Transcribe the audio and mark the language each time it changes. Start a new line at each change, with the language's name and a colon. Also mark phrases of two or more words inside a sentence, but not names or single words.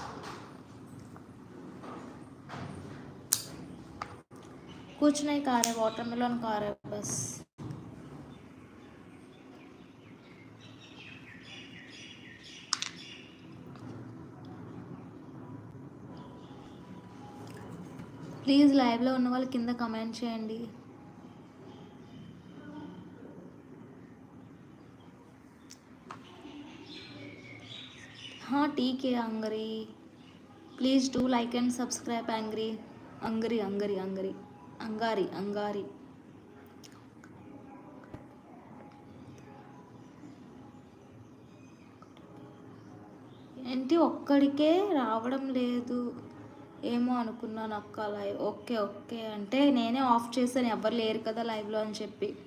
Hindi: कुछ नहीं खा रहे, वाटरमेलन खा रहे बस.
Telugu: ప్లీజ్ లైవ్లో ఉన్న వాళ్ళు కింద కమెంట్ చేయండి.
Hindi: हाँ ठीक है अंगरी,
English: please do like and subscribe
Hindi: अंगरी. अंगारी.
Telugu: ఏంటి ఒక్కడికే రావడం లేదు, ఏమో అనుకున్నాను అక్క.
English: live okay
Telugu: అంటే నేనే ఆఫ్ చేశాను, ఎవరు లేరు కదా లైవ్లో అని చెప్పి.